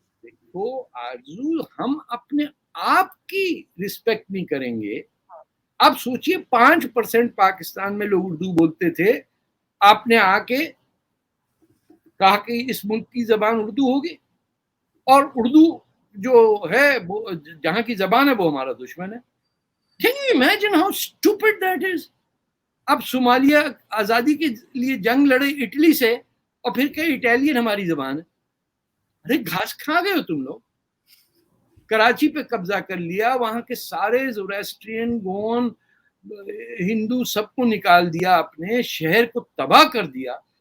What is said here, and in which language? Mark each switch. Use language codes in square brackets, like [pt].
[ur] دیکھو آرزو, ہم اپنے آپ کی رسپیکٹ نہیں کریں گے. اب سوچئے 5% پاکستان میں لوگ اردو بولتے تھے, آپ نے آ کے کہا کہ اس ملک کی زبان اردو ہوگی, اور اردو جو ہے جہاں کی زبان ہے وہ ہمارا دشمن ہے. [en] Can you imagine how stupid that is? [ur] اب صومالیہ آزادی کے لیے جنگ لڑے اٹلی سے, اور پھر کہ اٹالین ہماری زبان ہے. ارے گھاس کھا گئے ہو تم لوگ. کراچی پہ قبضہ کر لیا, وہاں کے سارے زوریسٹرین, گون, ہندو سب کو نکال دیا آپ نے, شہر کو تباہ کر دیا.